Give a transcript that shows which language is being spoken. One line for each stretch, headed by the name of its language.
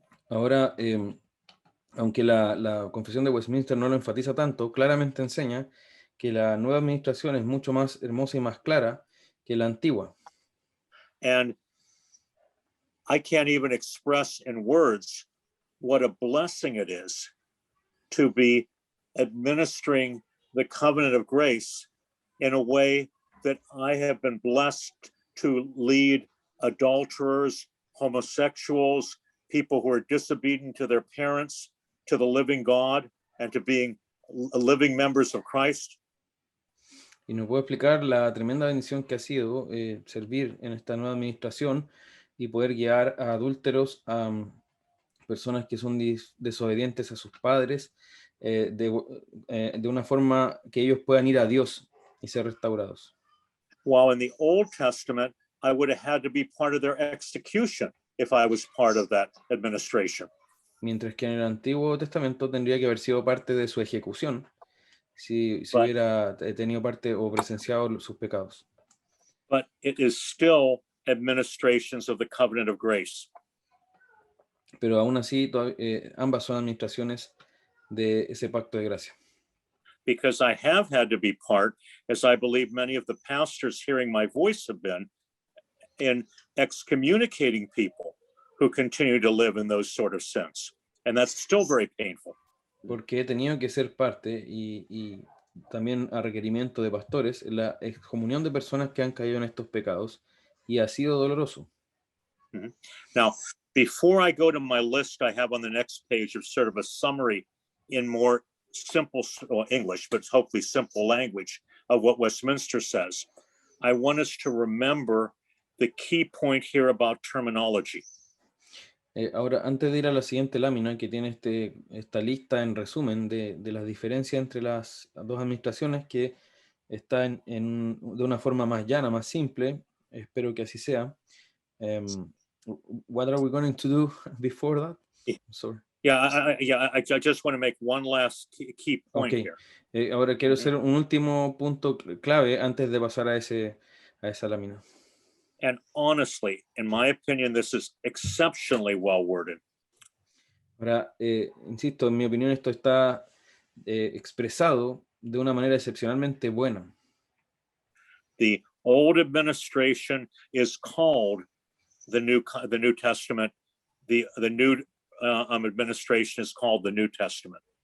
Spanish: Ahora, aunque la Confesión de Westminster no lo enfatiza tanto, claramente enseña que la nueva administración es mucho más hermosa y más clara que la antigua.
English: And I can't even express in words what a blessing it is to be administering the covenant of grace in a way that I have been blessed to lead adulterers, homosexuals, people who are disobedient to their parents, to the living God, and to being living members of Christ.
Spanish: Y nos puedo explicar la tremenda bendición que ha sido servir en esta nueva administración y poder guiar a adúlteros, a personas que son desobedientes a sus padres, de una forma que ellos puedan ir a Dios y ser restaurados.
English: While in the Old Testament, I would have had to be part of their execution if I was part of that administration.
Spanish: Mientras que en el Antiguo Testamento tendría que haber sido parte de su ejecución si
English: Right.
Spanish: hubiera tenido parte o presenciado sus pecados.
English: But it is still administrations of the covenant of grace.
Spanish: Pero aún así, ambas son administraciones de ese pacto de gracia.
English: Because I have had to be part, as I believe many of the pastors hearing my voice have been, in excommunicating people who continue to live in those sort of sins. And that's still very painful.
Spanish: Porque he tenido que ser parte y también a requerimiento de pastores en la excomunión de personas que han caído en estos pecados y ha sido doloroso. Mm-hmm.
English: Now, before I go to my list, I have on the next page of sort of a summary in more simple English, but hopefully simple language of what Westminster says. I want us to remember the key point here about terminology.
Spanish: Ahora, antes de ir a la siguiente lámina, que tiene esta lista en resumen de las diferencias entre las dos administraciones, que está de una forma más llana, más simple, espero que así sea.
English: What are we going to do before that? Sorry. I just want to make one last key point Okay. here.
Spanish: Ahora quiero hacer un último punto clave antes de pasar a esa lámina.
English: And honestly, in my opinion, this is exceptionally well worded.
Spanish: Ahora, insisto, en mi opinión esto está expresado de una manera excepcionalmente buena.
English: The old administration is called the New Testament. The new administration is called the New Testament.